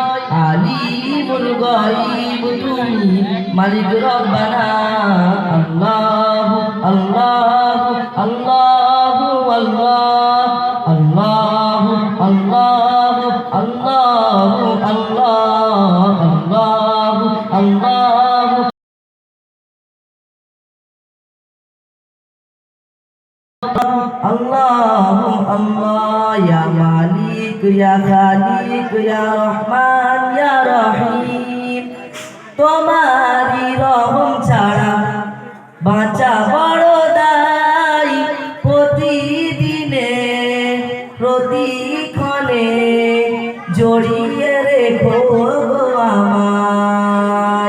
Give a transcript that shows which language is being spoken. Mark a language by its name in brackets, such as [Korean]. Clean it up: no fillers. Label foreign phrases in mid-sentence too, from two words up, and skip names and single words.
[Bangla] আলিমুল গায়ব তুমি মালিক রব্বানা। আল্লাহ আল্লাহ আল্লাহ আল্লাহ আল্লাহ আল্লাহ আল্লাহ আল্লাহ আল্লাহ। [Arabic] الله الله يا مالك يا خالق يا رحمن يا رحيم, [Bangla] তোমারি রহম ছাড়া বাঁচা বড় দায়। প্রতিদিনে প্রতিক্ষণে জড়িয়ে রেখো আমায়।